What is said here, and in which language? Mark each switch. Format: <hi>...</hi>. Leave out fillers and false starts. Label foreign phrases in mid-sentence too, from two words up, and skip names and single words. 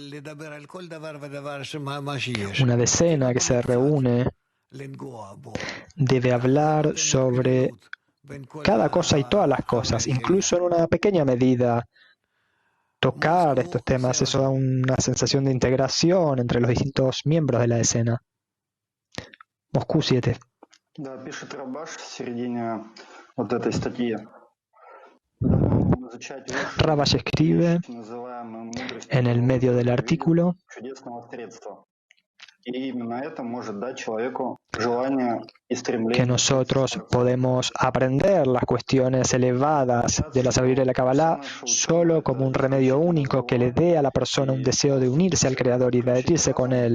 <es>Una decena que se reúne debe hablar sobre cada cosa y todas las cosas, incluso en una pequeña medida. Tocar estos temas, eso da una sensación de integración entre los distintos miembros de la decena. Moscú 7.</es> <ru>Да, пишет Рабаш в середине вот этой статьи.</ru> <es>Rabash escribe en el medio del artículo que nosotros podemos aprender las cuestiones elevadas de la sabiduría de la Kabbalah solo como un remedio único que le dé a la persona un deseo de unirse al Creador y de adherirse con Él.</es>